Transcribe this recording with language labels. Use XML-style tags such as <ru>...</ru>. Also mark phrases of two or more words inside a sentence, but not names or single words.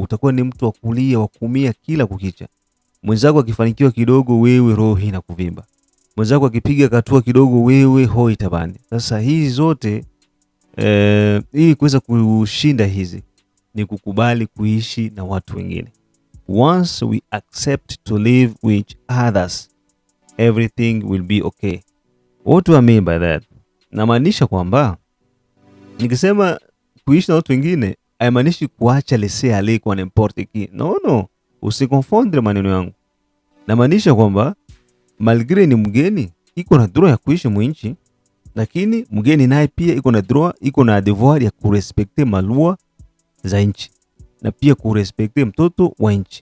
<sw>Utakuwa ni mtu wa kulia, wa kuumia kila kukicha. Mwenzako akifanikiwa kidogo, wewe roho inakuvimba. Mwenzako akipiga hatua kidogo, wewe hoi tabani. Sasa hizi zote ili kuweza kushinda hizi ni kukubali kuishi na watu wengine.</sw> <en>Once we accept to live with others, everything will be okay. What do I mean by that?</en> <sw>Namaanisha kwamba nikisema kuishi na watu wengine haimaanishi kuacha</sw> <fr>laisser aller</fr> <sw>kwa</sw> <fr>n'importe qui.</fr> <sw>No, usikonfondre maneno yangu. Namaanisha kwamba malgré ni mgeni, iko na droit ya kuishi mwinchi, lakini mgeni naye pia iko na droit, iko na devoir ya kurespecte malua za nchi na pia kurespecte mtoto wa nchi.</sw>